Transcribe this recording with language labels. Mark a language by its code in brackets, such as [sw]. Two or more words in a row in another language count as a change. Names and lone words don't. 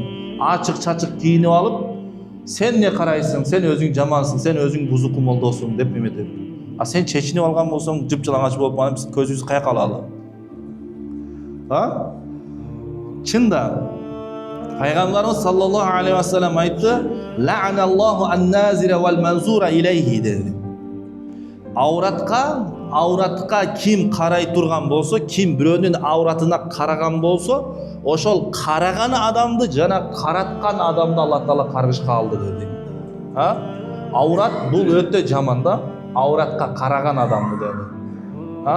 [ky] Ачык-чачык кийинип алып, сен эмне карайсың? Сен өзүң жамансың, сен өзүң бузуку молдосуң деп эметет. А сен чечинип алган болсоң, жыпжылаңач болуп, анан биз көзүбүз каяка алалы? Чында Пайгамбарыбыз [ar] صلى الله عليه وسلم айтты: "لعن الله الناظر والمنظور إليه" dedi. [ky] Ауратка ким карай турган болсо, ким бирөөнүн ауратына караган болсо, ошол караган адамды жана караткан адамды Аллах Таала каргышка алды dedi. Аурат бул өтө жаман да, ауратка караган адамды dedi.